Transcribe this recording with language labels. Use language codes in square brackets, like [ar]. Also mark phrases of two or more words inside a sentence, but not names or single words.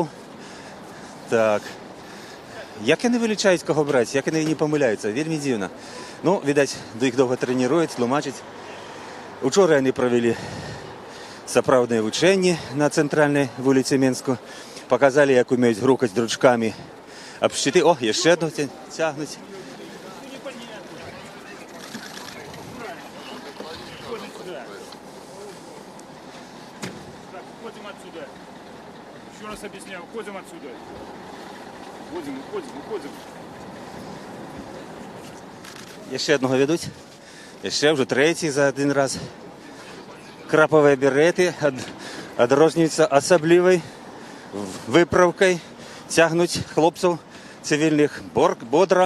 [be] Так, як яны вылічаюць, каго браць, як яны не памыляюцца, вельмі дзіўна. Ну, відаць, іх доўга трэніруюць, тлумачаць. Учора яны правялі сапраўдныя вучэнні на цэнтральнай вуліцы Менску, паказалі, як умеюць грукаць дручкамі аб шчыты. О, яшчэ одну цягнуць. [ru] Уходим отсюда. Еще раз объясняю, уходим отсюда. Уходим. [be] Яшчэ аднаго вядуць. Яшчэ ўжо трэці за адзін раз. Крапавыя береты адрозніваюцца асаблівай выпраўкай. Цягнуць хлопцаў цывільных бодра.